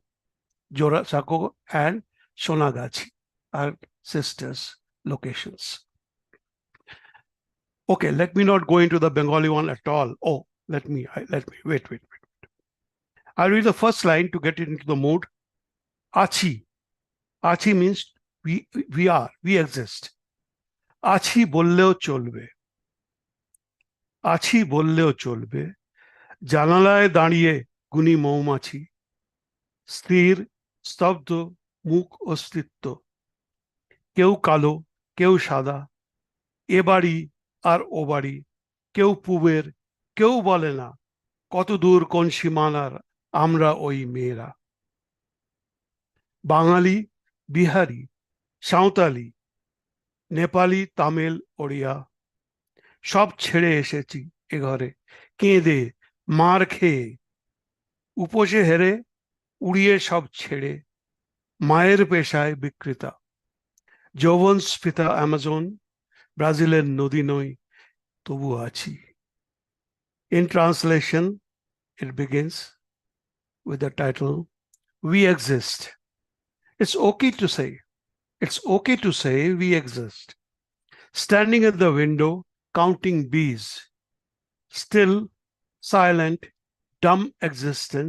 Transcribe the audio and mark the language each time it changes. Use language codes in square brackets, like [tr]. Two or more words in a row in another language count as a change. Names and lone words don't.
[en] Jorasanko and Sonagachi are sisters locations. Okay, let me not go into the Bengali one at all. Oh, let me wait. I'll read the first line to get into the mood. [bn] Achi. [en] Achi means we are, we exist. [bn] আছি বললেও চলবে। আছি বললেও চলবে. জানালায় দাঁড়িয়ে গুনি মৌমাছি. Sthir স্তব্ধ মুখ অস্তিত্ব কেউ কালো কেউ সাদা এ বাড়ি আর ও বাড়ি কেউ পুবের কেউ বলে না কত দূর কোন সীমানার আমরা ওই মেয়েরা বাঙালি বিহারি সাঁওতালি নেপালি তামিল ওড়িয়া সব ছেড়ে এসেছি এ ঘরে কেঁদে মার খেয়ে উপসে হেরে উড়িয়ে সব ছেড়ে মায়ের পেশায় বিকৃতা যৌবন স্ফীতা অ্যামাজন ব্রাজিলের নদী নই তবু আছি [en] In translation, it begins with the title, We Exist. It's okay to say we exist. Standing at the window, counting bees. Still, silent, dumb existence.